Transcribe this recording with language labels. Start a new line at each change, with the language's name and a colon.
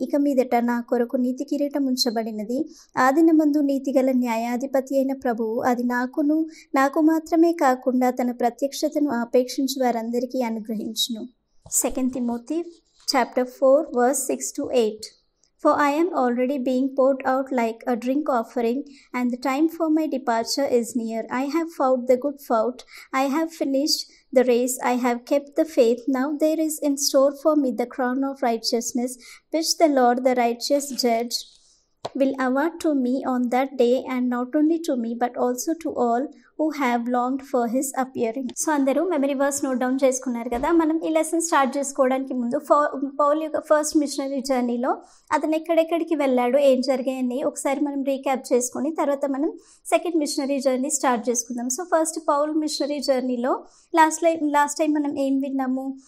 Telugu: ఇక మీదట నా కొరకు నీతి కిరీటం ఉంచబడినది. ఆదినమందు నీతిగల న్యాయాధిపతి అయిన ప్రభువు అది నాకు మాత్రమే కాకుండా తన ప్రత్యక్షతను ఆపేక్షించి వారందరికీ అనుగ్రహించును.
English: 2 Timothy chapter 4 verse 6 to 8. For I am already being poured out like a drink offering, and the time for my departure is near. I have fought the good fight. I have finished the race. I have kept the faith. Now there is in store for me the crown of righteousness, which the Lord, the righteous judge, will award to me on that day, and not only to me but also to all who have longed for his appearing.
Telugu: So అందరూ memory verse note down చేసుకున్నారు కదా? మనం ఈ lesson start చేసుకోవడానికి ముందు Paul యొక్క first machinery జర్నీలో అతను ఎక్కడెక్కడికి వెళ్ళాడు, ఏం జరిగాయని ఒకసారి మనం రీక్యాప్ చేసుకొని తర్వాత మనం సెకండ్ మిషనరీ జర్నీ స్టార్ట్ చేసుకుందాం. సో ఫస్ట్ పౌల్ మిషనరీ జర్నీలో లాస్ట్ టైం మనం ఏం విన్నాము?